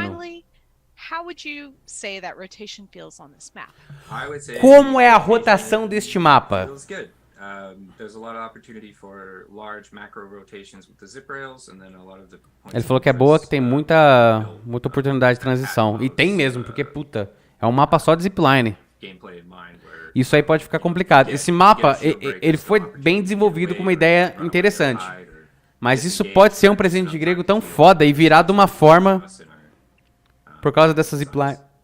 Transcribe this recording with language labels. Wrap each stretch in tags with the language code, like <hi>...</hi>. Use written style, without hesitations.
<en>Finally, how would you say that rotation feels on this map?</en> <pt>Como é a rotação deste mapa?</pt> <en>Feels good. There's a lot of opportunity for large macro rotations with the zip rails, and then a lot of the.</en> <pt>Ele falou que é boa, que tem muita oportunidade de transição. E tem mesmo, porque puta, é um mapa só de zipline. Isso aí pode ficar complicado. Esse mapa, ele foi bem desenvolvido com uma ideia interessante. Mas isso pode ser um presente de grego tão foda e virar de uma forma por causa dessas ziplines.</pt>